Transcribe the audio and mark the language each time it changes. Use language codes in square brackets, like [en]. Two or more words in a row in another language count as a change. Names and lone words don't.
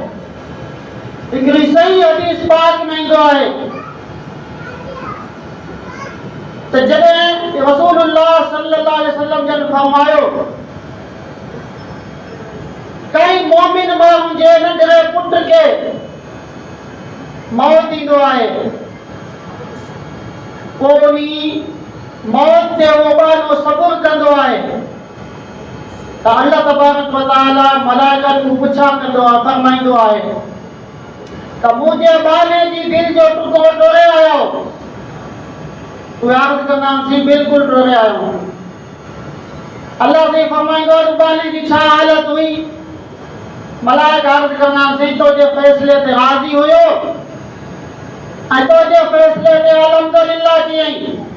[sd] हिकिड़ी सही हदीस पाक में ईंदो आहे त जॾहिं रसूलुल्लाह [ar] صلى الله عليه وسلم [sd] जन फरमायो कई मोमिन माण्हू जे नंढड़े पुट खे मौत ईंदो आहे, पोइ उन मौत ते उहो ॿारु सबुर कंदो आहे त [ar] الله تبارك وتعالى [sd] मलाइकनि खां पुछा कंदो आहे, फरमाईंदो आहे त मुंहिंजे ॿारु जी दिलि जो टुकड़ो टोड़े आयो? उहे अर्ज़ कंदा आहिनि बिल्कुलु टोड़े आयो। अल्लाह से फरमाईंदो आहे ॿारु जी छा हालत हुई? मलाइक अर्ज़ कंदा आहिनि तुंहिंजे फ़ैसिले ते राज़ी हुयो ऐं तुंहिंजे फ़ैसिले ते अल्हम्दुलिल्लाह चयईं।